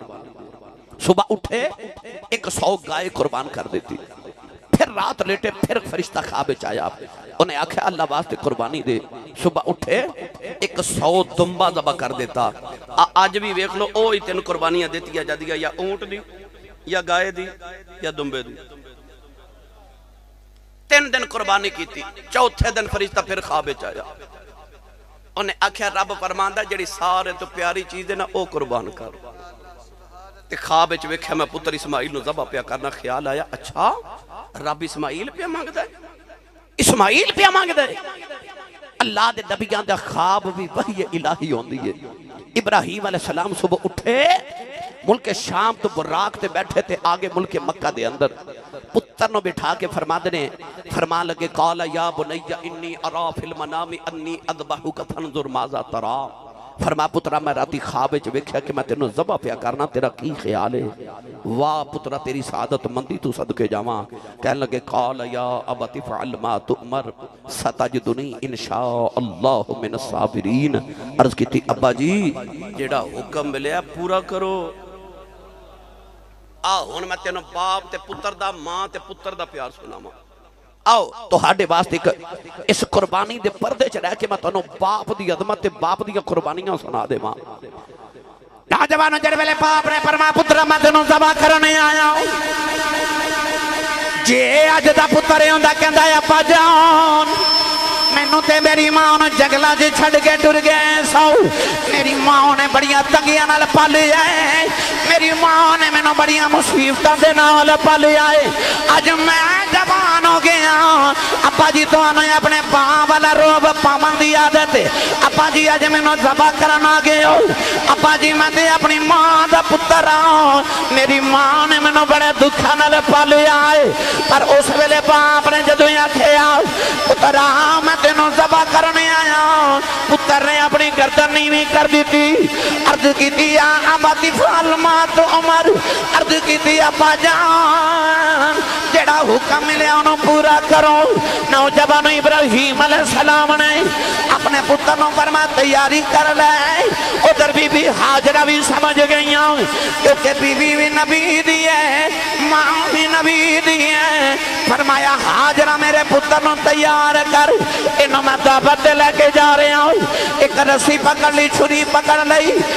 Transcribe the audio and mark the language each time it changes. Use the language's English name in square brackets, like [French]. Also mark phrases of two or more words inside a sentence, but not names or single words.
[Punjabi] صبح اٹھے 100 گائے قربان کر دیتی، پھر رات لیٹے، پھر فرشتہ خواب وچ آیا، انہیں آکھیا اللہ واسطے قربانی دے۔ صبح اٹھے 100 دمبا ذبح کر دیتا۔ آج بھی ویکھ لو او ہی 3 قربانیاں دیتی جاندیاں، یا اونٹ دی یا گائے دی یا دمبے دی۔ 3 دن قربانی کیتی، چوتھے دن فرشتہ پھر خواب وچ آیا، انہیں آکھیا رب فرماندا جڑی سارے تو پیاری چیز ہے نا او قربان کر۔ تے خواب وچ ویکھیا میں پتر اسماعیل نو ذبح پیا کرنا، خیال آیا اچھا رب اسماعیل پیا مانگدا ہے، اسماعیل پیا مانگدا ہے۔ اللہ دے نبیاں دا خواب بھی وحی الہی ہوندی ہے۔ ابراہیم علیہ السلام صبح اٹھے، ملک شام تو براق تے بیٹھے تھے آگے ملک مکہ دے اندر، پتر نو بٹھا کے فرما لگے [Arabic] قال یا بنی انی ارا فی المنام انی اذبحک فانظر ماذا ترى۔ [Punjabi] فرما پترا میں راتی خواب وچ ویکھیا کہ میں تینوں ذبح پیا کرنا، تیرا کی خیال ہے؟ واہ پترا تیری سعادت مندی تو صدقے جاواں۔ کہنے لگے [Arabic] قال یا ابت افعل ما تؤمر ستجدنی انشاء اللہ من الصابرین۔ [Punjabi] عرض کیتی ابا جی جیڑا حکم ملیا پورا کرو، ہن میں تینوں باپ تے پتر دا، ماں تے پتر دا پیار سناواں۔ آؤ تو ہاڈے واسطے اس قربانی دے پردے چ رہ کے میں تانوں باپ دی عظمت تے باپ دی قربانیاں سنا دیواں۔ نوجوانوں جڑے ویلے باپ نے فرمایا پتر میں تینوں ذبح کرنے آیا ہوں، جے اج دا پتر ہوندا کہندا ابا جان مینوں تے میری ماں نے جنگلاں وچ چھڈ کے ٹر گئے سو، میری ماں نے بڑیاں تنگیاں نال پالیا ہے، میری ماں نے مینوں بڑیاں مصیبتاں دے نال پالیا ہے، اج میں جوان ہو گیا ابا جی تانوں اپنے باں والا روب پاون دی عادت ہے، ابا جی اج مینوں ذبح کرن آ گئے ہو، ابا جی میں تے اپنی ماں دا پتر ہاں، میری ماں نے مینوں بڑے دکھاں نال پالیا ہے۔ پر اس ویلے باپ نے جدوں آکھیا پترا میں تینوں ذبح کرنے آیا، پتر نے اپنی گردن نیویں کر دیتی عرض کی دیا ابا فالما تو عمر عرض کی دیا ابا جان جڑا حکم ملے انہوں پورا کرو نوجوان ابراہیم علیہ السلام نے اپنے پتروں فرما تیاری کر لے ادھر بی بی حاجرہ بھی سمجھ گئی ہوں کیونکہ بی بی بھی نبی دیئے ماں بھی نبی دیئے فرمایا حاجرہ میرے پتروں تیار کر انہوں میں دعوت لے کے جا رہے ہوں ایک رسی پکڑ لی چھری پکڑ لی